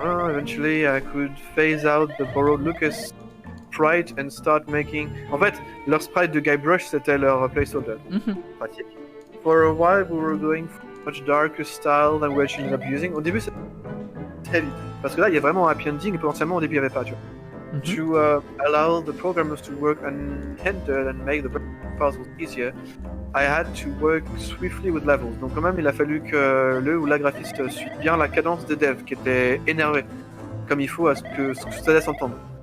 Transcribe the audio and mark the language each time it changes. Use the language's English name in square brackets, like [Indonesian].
[English] Eventually, I could phase out the borrowed Lucas sprite and start making. [French] En fait, leur sprite de Guybrush c'était leur placeholder. Pratique. [English] For a while, we were going for a much darker style than we actually ended up using. [French] Au début, c'était heavy. Parce que là, il y a vraiment un happy ending et potentiellement au début, il n'y avait pas, tu vois. [English] To allow the programmers to work unhindered and make the puzzles easier, I had to work swiftly with levels. [French] Donc quand même, il a fallu que le ou la graphiste suive bien la cadence des devs qui étaient énervés, comme il faut à ce que ça laisse entendre.